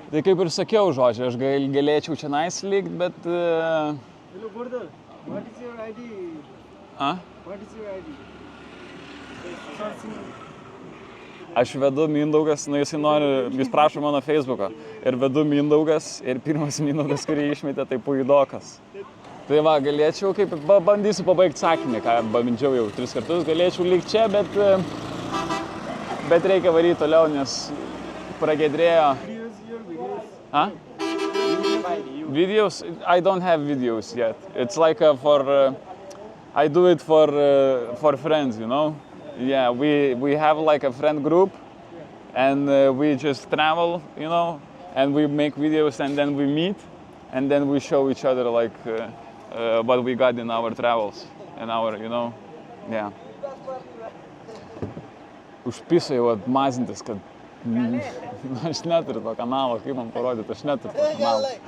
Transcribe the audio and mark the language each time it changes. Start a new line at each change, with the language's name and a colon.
Lithuanian: Tai kaip ir sakiau, žodžiu, aš galėčiau šiandien likt, bet...
English: Hello, brother, what is your ID? What is your ID?
Lithuanian: Aš vedu Mindaugas, jis prašo mano Facebooką. Ir vedu Mindaugas, ir pirmas Mindaugas, kurį išmetė, tai Puidokas. Tai va, galėčiau, kaip bandysiu pabaigti sakinį, ką bandžiau jau 3 kartus, galėčiau likti čia, bet bet reikia varyti toliau, nes pragiedrėjo.
English: Huh? Videos? I don't have videos yet. It's like I do it for friends, you know? Yeah, we have like a friend group and we just travel, you know, and we make videos and then we meet and then we show each other like what we got in our travels and our, you know, yeah.
Lithuanian: Užpisai jau atmazintis, kad aš neturiu to kanalo, kaip man parodyti, aš neturiu to kanalo.